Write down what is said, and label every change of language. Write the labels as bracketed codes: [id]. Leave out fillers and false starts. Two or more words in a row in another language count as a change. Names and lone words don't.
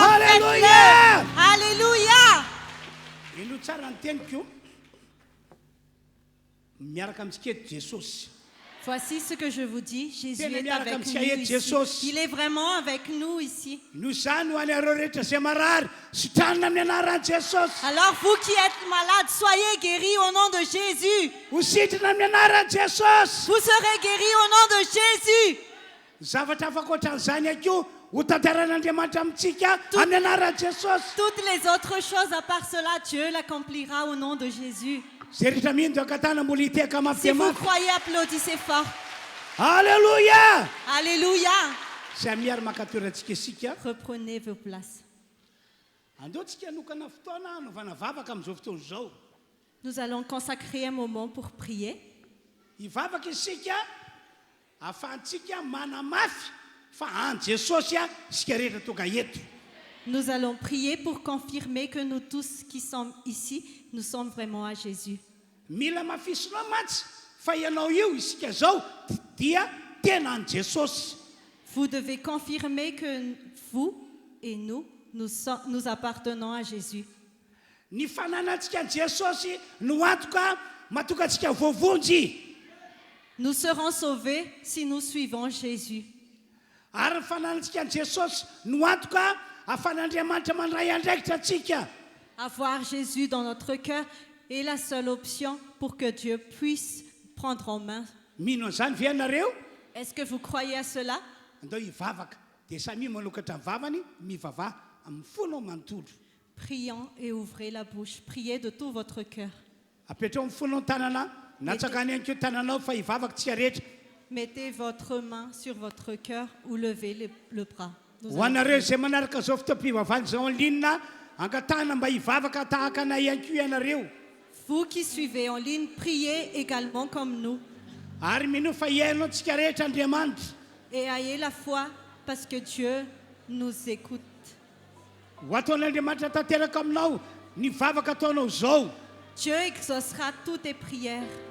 [fr] Alléluia. Alléluia. [mg] Ino tsara ny teniko miaraka amintsika eto Jesosy. [fr] Voici ce que je vous dis. Jésus [mg] Tena [fr] est [mg] miaraka [fr] avec [mg] amintsika [fr] nous [mg] eto [fr] ici. [mg] Jesosy. [fr] Il est vraiment avec nous ici. [mg] No zany ho anareo rehetra izay marary sitranina amin'ny anaran'i Jesosy. [fr] Alors vous qui êtes malades, soyez guéris au nom de Jésus. [mg] Ho sitrana amin'ny anaran'i Jesosy. [fr] Vous serez guéris au nom de Jésus. [mg] Zavatra afaka ohatran'izany akio ho tantaran'Andriamanitra amintsika amin'ny anaran'i Jesosy. [fr] Toutes les autres choses à part cela, Dieu l'accomplira au nom de Jésus. [mg] Zay rehetra mino akatana mbola hiteka mafy [fr] Si [mg] dia [fr] vous [mg] mafy. [fr] croyez, applaudissez fort. Alléluia. Alléluia. [mg] Zay miary makatorantsika isika. [fr] Reprenez vos places. [mg] Andeontsika hanokana fotoana hanaovana vavaka amin'izao fotoana izao. [fr] Nous allons consacrer un moment pour prier. [mg] Hivavaka isika ahafahantsika manamafy fa an Jesosy isika rehetra tonga eto. [fr] Nous allons prier pour confirmer que nous tous qui sommes ici, nous sommes vraiment à Jésus. [mg] Mila mafisinao mantsy fa ianao io isika zao dia tena an Jesosy. [fr] Vous devez confirmer que vous et nous appartenons à Jésus. [mg] Ny fananantsika an Jesosy no antoka mahatonga antsika voavonjy. [fr] Nous serons sauvés si nous suivons Jésus. [mg] Ary ny fananantsika an Jesosy no antoka ahafan'Andriamanitra mandray andraikitra antsika. [fr] Avoir Jésus dans notre cœur est la seule option pour que Dieu puisse prendre en main. [mg] Mino an'izany ve ianareo? [fr] Est-ce que vous croyez à cela? [mg] Andao hivavaka dia samy manokatra ny vavany mivavaha amin'ny fonao manontolo. [fr] Prions et ouvrez la bouche. Priez de tout votre cœur. [mg] Apetrao amin'ny fonao ny tanana natsakany ihany koa tananao fa hivavaka tsika rehetra. [fr] Mettez votre main sur votre cœur ou levez le bras. Nous [mg] Ho [fr] allons [mg] anareo [fr] prier. [mg] izay manaraka zao fotoam-pivavahana zao [fr] en ligne [mg] angatahana mba hivavaka tahaka anay ihany koa ianareo. [fr] Vous qui suivez en ligne, priez également comme nous. [mg] Ary mino fa iainao tsika rehetra Andriamanitra. [fr] Et ayez la foi parce que Dieu nous écoute. [mg] Ho ataon'Andriamanitra tanteraka aminao ny vavaka ataonao zao. [fr] Dieu exaucera toutes tes prières.